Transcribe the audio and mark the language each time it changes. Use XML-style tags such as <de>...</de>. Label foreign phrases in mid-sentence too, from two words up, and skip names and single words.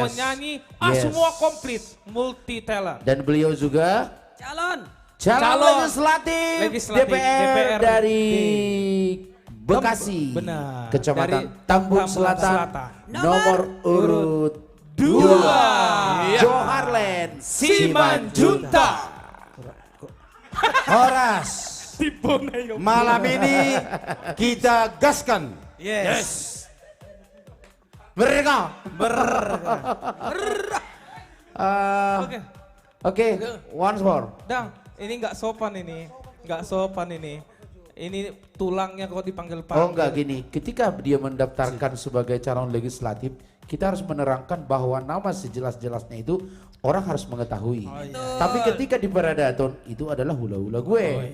<id>penyanyi, Yes. semua komplit, multi talent. Dan beliau juga Calon. calon legislatif DPR dari Bekasi. Benar. Kecamatan Dari Tambun Selatan. Nomor urut 2. Joharlen Simanjunta. Horas. Malam ini kita gaskan. Yes. Mereka. Oke. Oke,</id> <en>once more.</en> <id>Dang, ini nggak sopan ini. Nggak sopan ini. Ini tulangnya kok dipanggil-panggil. Oh enggak gini, ketika dia mendaftarkan sebagai calon legislatif, kita harus menerangkan bahwa nama sejelas-jelasnya itu orang harus mengetahui. Tapi ketika di Paradaton itu adalah hula-hula gue.</id>